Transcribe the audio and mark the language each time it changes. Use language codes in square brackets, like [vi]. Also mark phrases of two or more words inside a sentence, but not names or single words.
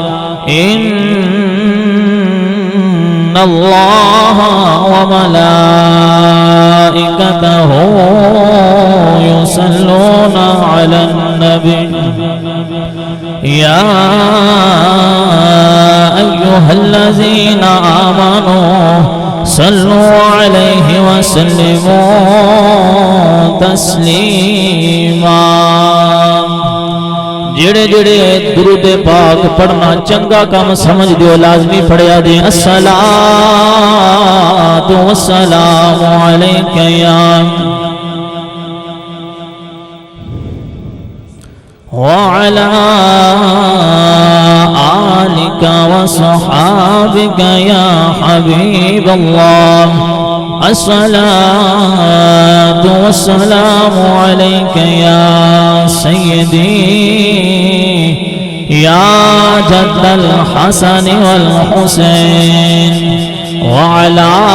[ar] إن الله وملائكته يصلون على النبي يا أيها الذين آمنوا صلوا عليه وسلموا تسليما. [pa] جڑے جڑے درود پاک پڑھنا چنگا کام سمجھ دیو لازمی پڑھیا دے [ar] الصلاۃ والسلام علیک یا وعلى آلك وصحابك يا حبيب الله الصلاة والسلام عليك يا سيدي يا جد الحسن والحسين وعلى